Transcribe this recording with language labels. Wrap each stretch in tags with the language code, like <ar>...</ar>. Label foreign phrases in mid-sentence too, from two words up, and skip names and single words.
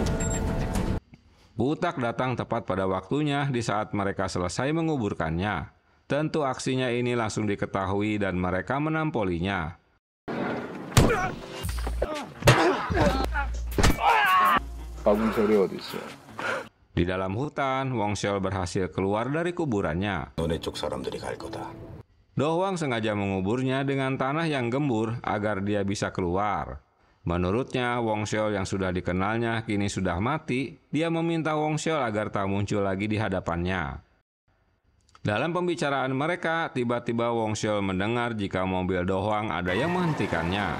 <id>Gutak datang tepat pada waktunya di saat mereka selesai menguburkannya. Tentu aksinya ini langsung diketahui dan mereka menampolinya. Di dalam hutan, Wong Shol berhasil keluar dari kuburannya.</id> <ko>너네 쪽 사람들이 갈 거다.</ko> <id>Do Hwang sengaja menguburnya dengan tanah yang gembur agar dia bisa keluar. Menurutnya, Wong Shol yang sudah dikenalnya kini sudah mati. Dia meminta Wong Shol agar tak muncul lagi di hadapannya. Dalam pembicaraan mereka, tiba-tiba Wong Shol mendengar jika mobil Do Hwang ada yang menghentikannya.</id>